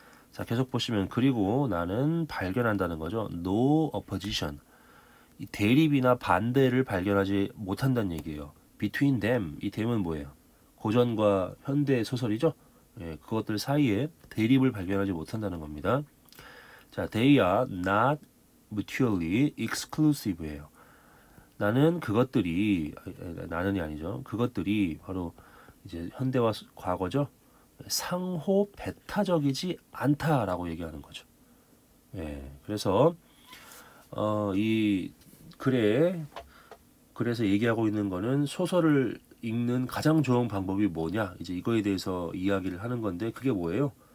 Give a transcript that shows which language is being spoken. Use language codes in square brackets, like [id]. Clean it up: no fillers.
[ko] 자, 계속 보시면 그리고 나는 발견한다는 거죠. [en] No opposition. [ko] 이 대립이나 반대를 발견하지 못한다는 얘기예요. [en] Between them. [ko] 이 them은 뭐예요? 고전과 현대 소설이죠. 예, 그것들 사이에 대립을 발견하지 못한다는 겁니다. 자, [en] they are not mutually exclusive [ko] 예요. 나는 그것들이 나는이 아니죠. 그것들이 바로 이제 현대와 과거죠. 상호 배타적이지 않다라고 얘기하는 거죠. 예, 그래서 이 글에서 얘기하고 있는 거는 소설을 읽는 가장 좋은 방법이 뭐냐, 이제 이거에 대해서 이야기를 하는 건데 그게 뭐예요?